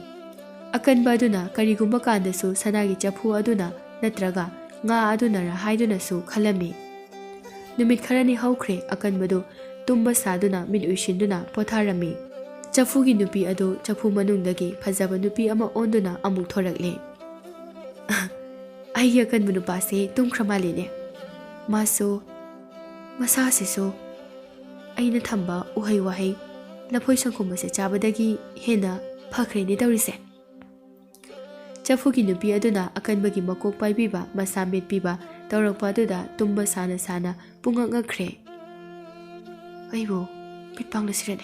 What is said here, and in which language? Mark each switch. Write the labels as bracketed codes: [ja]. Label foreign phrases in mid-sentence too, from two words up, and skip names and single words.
[mni] Akan ba aduna karigumba kandasu sanagi chapu aduna natraga nga aduna ra haiduna su khalami. Numit kharani haukhre akan badu tumba saduna min uishinduna potharami. Chafugi nupi adu chapu manungdagi phajaba nupi ama onduna amuk thorakle. Ai akan manu pase tumkhrama lene. Maso masasi so aina thamba uhai wahai lapoi sangkum se chabadagi hena phakre ni tawrise. Chafugi nupi aduna akan bagi makok paibiba masamit piba tawrakpa aduda tumba sana sana pungak ngakre. Aibo pitpangla sirane.